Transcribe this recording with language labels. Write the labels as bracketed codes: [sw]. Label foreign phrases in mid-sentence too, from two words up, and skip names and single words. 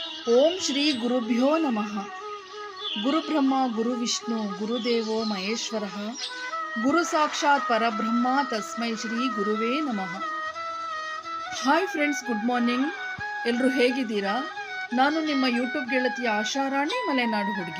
[sa] ಓಂ ಶ್ರೀ ಗುರುಭ್ಯೋ ನಮಃ. ಗುರುಬ್ರಹ್ಮ ಗುರುವಿಷ್ಣು ಗುರುದೇವೋ ಮಹೇಶ್ವರ ಗುರು ಸಾಕ್ಷಾತ್ ಪರಬ್ರಹ್ಮ ತಸ್ಮೈ ಶ್ರೀ ಗುರುವೇ ನಮಃ. [en] Hi friends, good morning. [kn] ಎಲ್ಲರೂ ಹೇಗಿದ್ದೀರಾ? ನಾನು ನಿಮ್ಮ ಯೂಟ್ಯೂಬ್ ಗೆಳತಿ ಆಶಾರಾಣಿ ಮಲೆನಾಡು ಹುಡುಗಿ.